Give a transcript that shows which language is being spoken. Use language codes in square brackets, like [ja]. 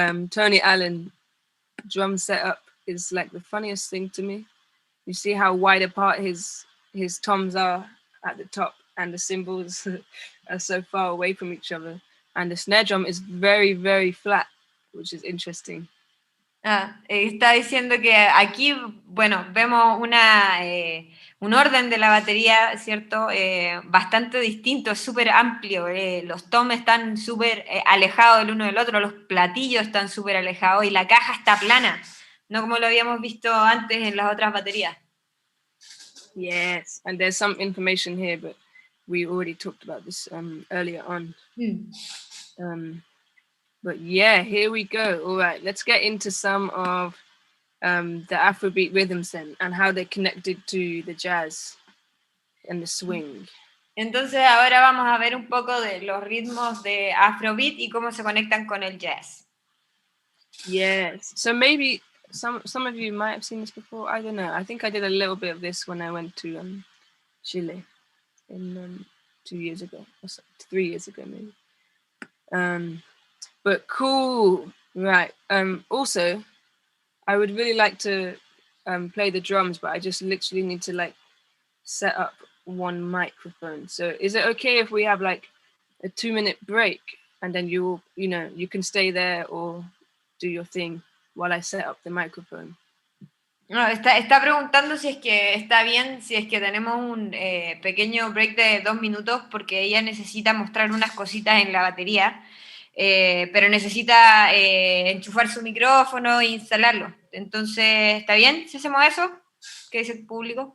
[en] Tony Allen, drum setup is like the funniest thing to me. You see how wide apart his toms are at the top, and the cymbals are so far away from each other. And the snare drum is very, very flat, which is interesting. [es] Está diciendo que aquí, bueno, vemos un orden de la batería, ¿cierto? Bastante distinto, es súper amplio. Los toms están súper alejados el uno del otro, los platillos están súper alejados y la caja está plana, no como lo habíamos visto antes en las otras baterías. [en] Yes, and there's some information here, but we already talked about this earlier on. But yeah, here we go. All right, let's get into some of the Afrobeat rhythms then, and how they're connected to the jazz and the swing. [es] Entonces ahora vamos a ver un poco de los ritmos de Afrobeat y cómo se conectan con el jazz. [en] Yes, so maybe some of you might have seen this before. I don't know. I think I did a little bit of this when I went to Chile in 2 years ago, or 3 years ago maybe. But cool, right? Also, I would really like to play the drums, but I just literally need to like set up one microphone. So is it okay if we have like a 2-minute break and then you can stay there or do your thing while I set up the microphone? [es] No, está preguntando si es que está bien, si es que tenemos un pequeño break de 2 minutos, porque ella necesita mostrar unas cositas en la batería, pero necesita enchufar su micrófono e instalarlo. Entonces, ¿está bien si hacemos eso? ¿Qué dice el público?